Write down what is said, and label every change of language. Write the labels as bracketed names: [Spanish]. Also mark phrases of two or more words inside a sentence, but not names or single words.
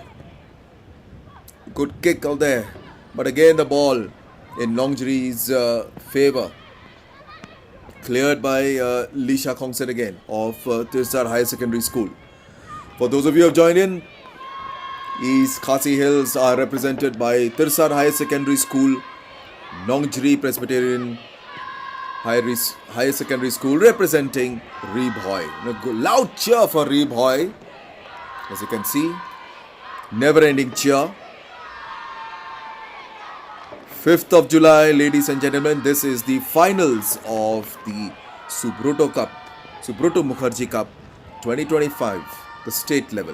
[English] Good kick out there. But again the ball in Nongjri's favor. Cleared by Lisha Khongset again of Tyrsad High Secondary School. For those of you who have joined in, East Khasi Hills are represented by Tyrsad High Secondary School, Nongjri Presbyterian Higher Secondary School representing Bhoi. Loud cheer for Bhoi, as you can see. Never ending cheer. 5th of July, ladies and gentlemen, this is the finals of the Subroto Mukherjee Cup 2025, the state level.